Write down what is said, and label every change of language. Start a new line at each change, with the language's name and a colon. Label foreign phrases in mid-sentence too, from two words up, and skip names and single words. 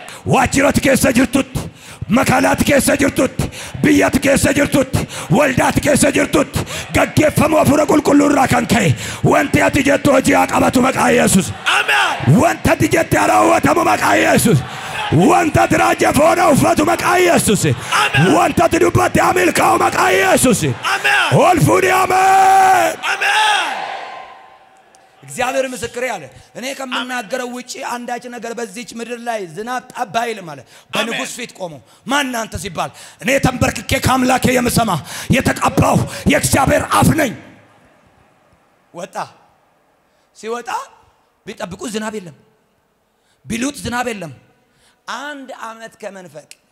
Oromo: waajjirati keessa jirtutti makaalaati keessa jirtutti biyyatti keessa jirtutti waldaati keessa jirtutti gaggeeffamu hafuura qulqulluurraa kan ka'e wanti ati jettu hojii haa qabatu maqaa Yesuus amen wanta ati jette haa raawwatamu maqaa Yesuus wanta ati raajeffoona uffatu maqaa Yesuus wanta ati dubbatte haa milkaa'u maqaa Yesuus amen ol fuudhi amen amen
Amharic: እግዚአብሔር ምስክሬ አለ እኔ ከመናገረው ውጪ አንዳች ነገር በዚች ምድር ላይ ዝናብ ጠብ አይልም ማለት በንጉስ ፊት ቆሞ ማን አንተ ሲባል እኔ ተንበርክኬ ከአምላኬ የምሰማ የተቀባው የእግዚአብሔር አፍ ነኝ ወጣ ሲወጣ ቢጠብቁ ዝናብ የለም ቢሉት ዝናብ የለም አንድ አመት ከመንፈቅ